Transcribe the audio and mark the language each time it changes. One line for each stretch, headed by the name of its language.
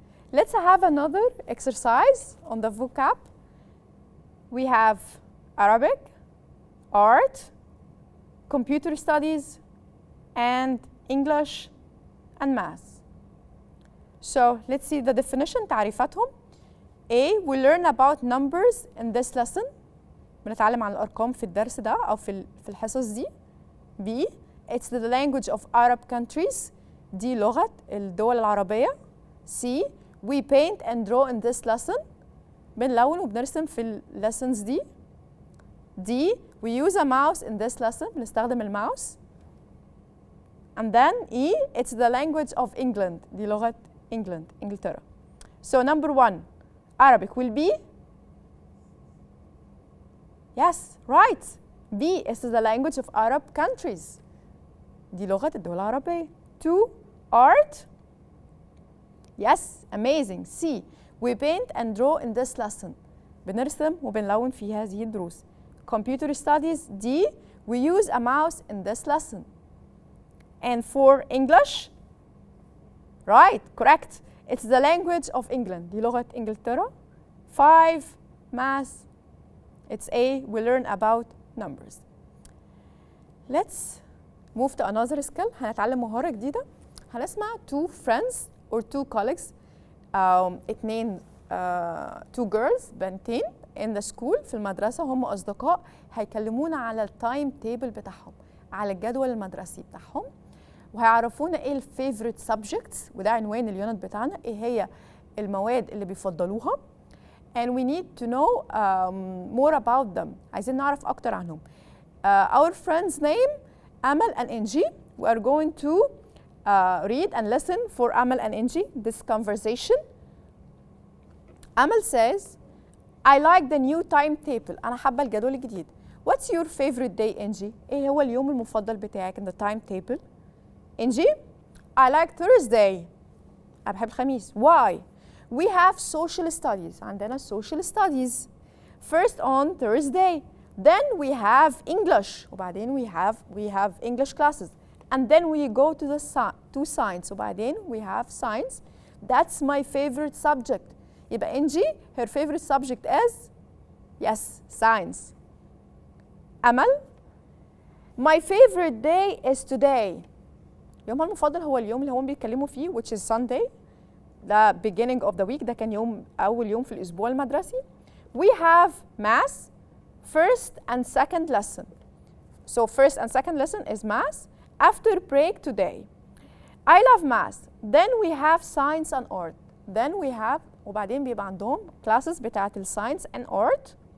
English: Let's have another exercise on the vocab. We have Arabic, art, computer studies, and English and math. So let's see the definition, تعريفاتهم. A, we learn about numbers in this lesson.
Arabic: بنتعلم عن الأرقام في الدرس ده أو في الحصص دي.
English: B, it's the language of Arab countries.
Arabic: دي لغة الدول العربية.
English: C, we paint and draw in this lesson.
Arabic: بنلون وبنرسم في lessons دي.
English: D, we use a mouse in this lesson.
Arabic: بنستخدم الماوس.
English: And then E, it's the language of England.
Arabic: دي لغة England, إنجلترا.
English: So number 1, Arabic will be, yes, right. B is the language of Arab countries.
Arabic: دي لغة الدول العربية.
English: 2, art. Yes, amazing. C, we paint and draw in this lesson.
Arabic: بنرسم وبنلون في هذه الدروس.
English: Computer studies. D, we use a mouse in this lesson. And for English, right, correct. It's the language of England.
Arabic: دي لغة إنجلترا. 5, math.
English: It's A, we learn about numbers. Let's move to another skill.
Arabic: هنتعلم مهارة جديدة. هنسمع
English: 2 friends or 2 colleagues.
Arabic: اتنين 2 girls بنتين
English: in the school
Arabic: في المدرسة، هم أصدقاء، هيكلمونا على التايم تيبل بتاعهم، على الجدول المدرسي بتاعهم، وهيعرفونا ايه الفيفوريت سبجكتس، وده عنوان اليونت بتاعنا، ايه هي المواد اللي بيفضلوها.
English: and we need to know more about them.
Arabic: عايزين نعرف أكتر عنهم.
English: Our friend's name Amal and Angie. We are going to read and listen for Amal and Angie this conversation. Amal says, I like the new timetable.
Arabic: أنا حابة الجدول الجديد.
English: What's your favorite day, Angie?
Arabic: إيه هو اليوم المفضل بتاعك
English: in the timetable? Angie, I like Thursday.
Arabic: أنا بحب الخميس.
English: Why? We have social studies. عندنا social studies. First on Thursday. Then we have English. وبعدين we have English classes. And then we go to science. وبعدين we have science. That's my favorite subject. يبقى Angie, her favorite subject is, yes, science. أمل, my favorite day is today.
Arabic: يومها المفضل هو اليوم اللي هم بيتكلموا فيه,
English: which is Sunday. The beginning of the week,
Arabic: ده كان أول يوم في الأسبوع المدرسي.
English: We have math, first and second lesson. So first and second lesson is math. After break today. I love math. Then we have science and art. Then we have,
Arabic: وبعدين بيبقى عندهم
English: classes بتاعت الساينس and art.